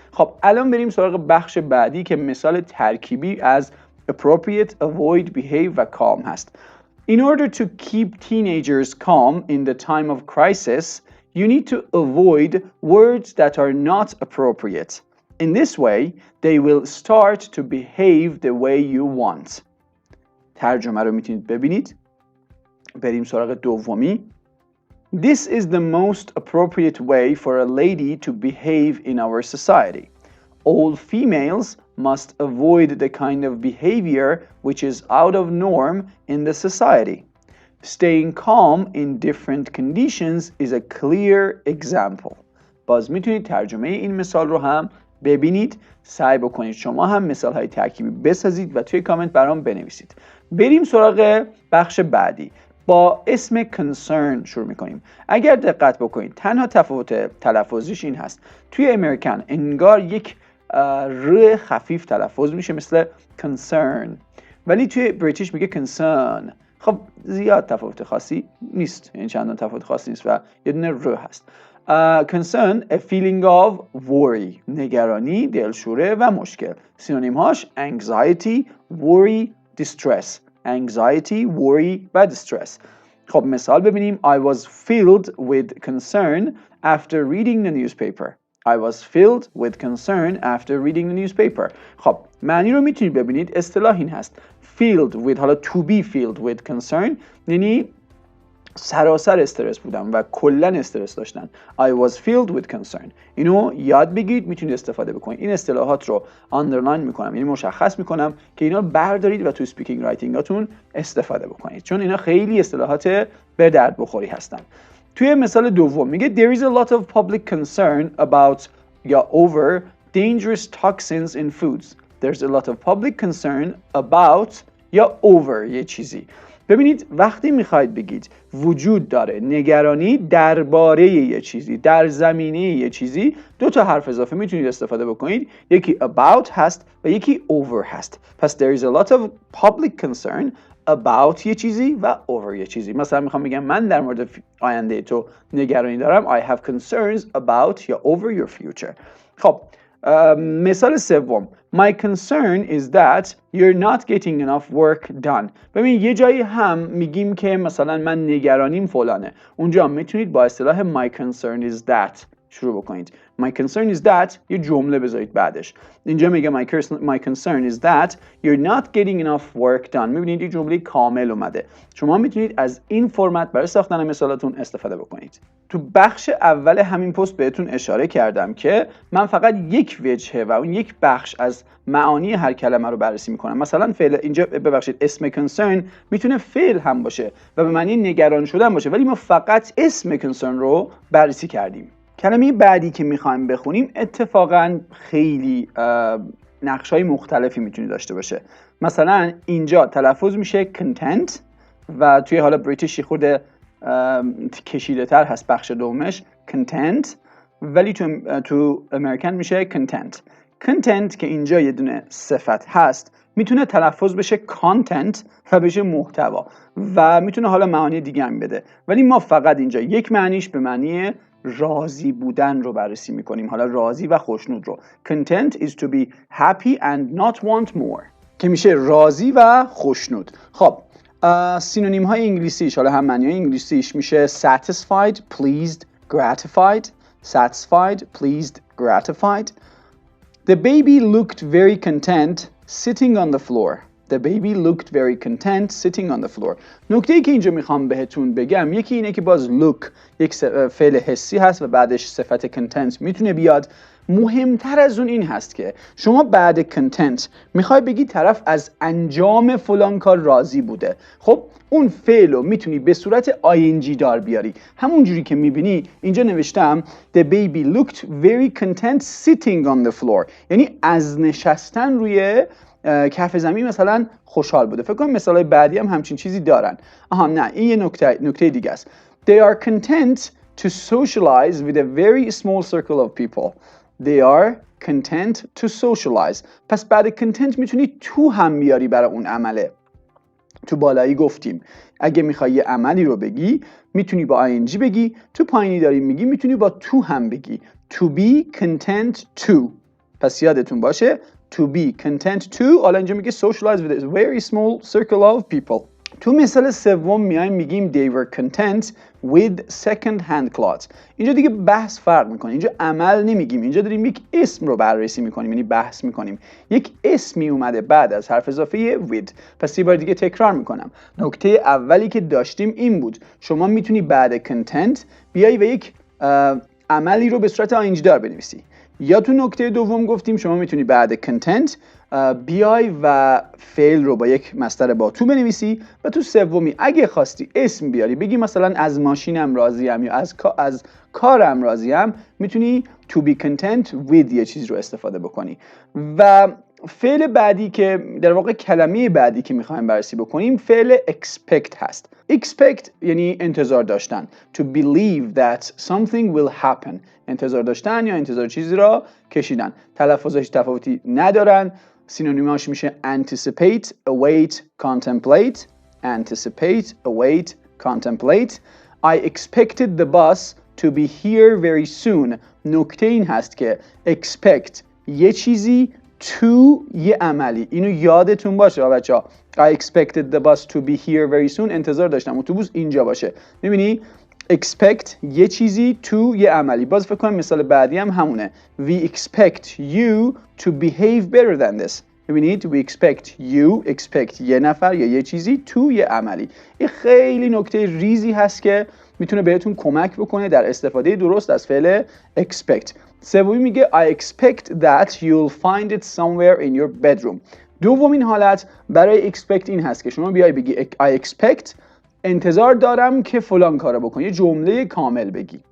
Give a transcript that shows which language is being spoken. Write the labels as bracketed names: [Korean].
[Persian] خب الان بریم سراغ بخش بعدی که مثال ترکیبی از appropriate, avoid, behave و calm هست. [English] In order to keep teenagers calm in the time of crisis, you need to avoid words that are not appropriate. In this way, they will start to behave the way you want. [Persian] ترجمه رو میتونید ببینید. بریم سراغ دومی. [English] This is the most appropriate way for a lady to behave in our society. All females must avoid the kind of behavior which is out of norm in the society. Staying calm in different conditions is a clear example. [Persian] باز میتونید ترجمه این مثال رو هم ببینید. سعی بکنید شما هم مثال های ترکیبی بسازید و توی کامنت برام بنویسید. بریم سراغ بخش بعدی. با اسم concern شروع میکنیم. اگر دقت بکنید تنها تفاوت تلفظیش این هست. توی امریکن انگار یک ر خفیف تلفظ میشه مثل concern، ولی توی بریتیش میگه concern. خب زیاد تفاوت خاصی نیست، یعنی چندان تفاوت خاصی نیست و یه دونه ر هست. [English] concern a feeling of worry [Persian] نگرانی، دلشوره و مشکل. سینونیم هاش [English] anxiety, worry, distress. anxiety, worry و distress. [Persian] خب مثال ببینیم. [English] I was filled with concern after reading the newspaper. I was filled with concern after reading the newspaper. [Persian] خب معنی رو میتونید ببینید. اصطلاح این هست filled with، حالا [English] to be filled with concern [Persian] یعنی سراسر استرس بودم و کلن استرس داشتن. [English] I was filled with concern. [Persian] اینو یاد بگیرید، میتونید استفاده بکنید. این اصطلاحات رو آندرلاین میکنم، یعنی مشخص میکنم که اینا بردارید و تو سپیکینگ رایتینگاتون استفاده بکنید، چون اینا خیلی اصطلاحات به درد بخوری هستن. توی مثال دوم میگه [English] there is a lot of public concern about یا over dangerous toxins in foods. There's a lot of public concern about یا over [Persian] یه چیزی. ببینید وقتی میخواید بگید وجود داره نگرانی درباره یه چیزی، در زمینه یه چیزی، دو تا حرف اضافه میتونید استفاده بکنید. یکی about هست و یکی over هست. پس [English] there is a lot of public concern about [Persian] یه چیزی و over یه چیزی. مثلا میخوام بگم من در مورد آینده تو نگرانی دارم. [English] I have concerns about یا over your future. [Persian] خب مثال سوم [English] My concern is that you're not getting enough work done. [Persian] ببین یه جایی هم میگیم که مثلا من نگرانیم فلانه، اونجا میتونید با اصطلاح [English] my concern is that [Persian] شروع بکنید. [English] My concern is that [Persian] یه جمله بذارید بعدش. اینجا میگه [English] my concern is that you're not getting enough work done. [Persian] میبینید یه جمله کامل اومده. شما میتونید از این فرمت برای ساختن مثالاتون استفاده بکنید. تو بخش اول همین پست بهتون اشاره کردم که من فقط یک وجهه و اون یک بخش از معانی هر کلمه رو بررسی میکنم. مثلا فعل اینجا ببخشید اسم concern میتونه فعل هم باشه و به معنی نگران شدن باشه، ولی ما فقط اسم concern رو بررسی کردیم. کلمه بعدی که میخوایم بخونیم اتفاقا خیلی نقش‌های مختلفی میتونه داشته باشه. مثلا اینجا تلفظ میشه content و توی حالا بریتیشی خود کشیده تر هست بخش دومش content، ولی تو امریکن میشه content که اینجا یه دونه صفت هست میتونه تلفظ بشه content و بشه محتوا و میتونه حالا معانی دیگه هم بده، ولی ما فقط اینجا یک معنیش به معنی راضی بودن رو بررسی میکنیم، حالا راضی و خوشنود رو. [English] Content is to be happy and not want more [Persian] که میشه راضی و خوشنود. خب سینونیم های انگلیسیش، حالا هم معنی های انگلیسیش میشه [English] satisfied, pleased, gratified. Satisfied, pleased, gratified. The baby looked very content sitting on the floor. The baby looked very content sitting on the floor. [Persian] نکته‌ای که اینجا میخوام بهتون بگم یکی اینه که باز look یک فعل حسی هست و بعدش صفت content میتونه بیاد. مهمتر از اون این هست که شما بعد content میخوای بگی طرف از انجام فلان کار راضی بوده. خب اون فعل رو میتونی به صورت ing دار بیاری. همون جوری که میبینی اینجا نوشتم [English] The baby looked very content sitting on the floor، [Persian] یعنی از نشستن روی کف زمین مثلا خوشحال بوده. فکر کنم مثالای بعدی هم همچین چیزی دارن. نه این یه نکته دیگه است. [English] They are content to socialize with a very small circle of people. They are content to socialize. [Persian] پس بعد content میتونی تو هم بیاری برای اون عمله. تو بالایی گفتیم اگه میخوای یه عملی رو بگی میتونی با ing بگی، تو پایینی داری میگی میتونی با تو هم بگی. [English] To be content to. [Persian] پس یادتون باشه [English] to be content to، [Persian] حالا اینجا میگه [English] socialize with a very small circle of people. [Persian] تو مثال سوم میایم میگیم [English] they were content with second hand clothes. [Persian] اینجا دیگه بحث فرق میکنه، اینجا عمل نمیگیم، اینجا داریم یک اسم رو بررسی میکنیم، یعنی بحث میکنیم. یک اسمی اومده بعد از حرف اضافه with. پس یه بار دیگه تکرار میکنم. نکته اولی که داشتیم این بود شما میتونی بعد content بیای و یک عملی رو به صورت ing دار بنویسی، یا تو نکته دوم گفتیم شما میتونی بعد content بیای و فعل رو با یک مصدر با تو بنویسی، و تو سومی اگه خواستی اسم بیاری بگی مثلا از ماشینم راضیم یا از کارم راضیم، میتونی [English] to be content with [Persian] یه چیز رو استفاده بکنی. و فعل بعدی که در واقع کلمه بعدی که میخوایم بررسی بکنیم فعل expect هست. expect یعنی انتظار داشتن. [English] To believe that something will happen. [Persian] انتظار داشتن یا انتظار چیزی را کشیدن. تلفظش تفاوتی ندارن. سینونیماش میشه [English] anticipate, await, contemplate. Anticipate, await, contemplate. I expected the bus to be here very soon. [Persian] نکته این هست که expect یه چیزی to یه عملی. اینو یادتون باشه بچه‌ها. [English] I expected the bus to be here very soon. [Persian] انتظار داشتم اتوبوس اینجا باشه. می‌بینی expect یه چیزی to یه عملی. باز فکر کنم مثال بعدی هم همونه. [English] We expect you to behave better than this. [Persian] می‌بینید [English] we expect [Persian] یه نفر یا یه چیزی to یه عملی. این خیلی نکته ریزی هست که میتونه بهتون کمک بکنه در استفاده درست از فعل expect. سومی میگه [English] I expect that you'll find it somewhere in your bedroom. [Persian] دومین حالت برای expect این هست که شما بیای بگی [English] I expect [Persian] انتظار دارم که فلان کارو بکنی، یه جمله کامل بگی.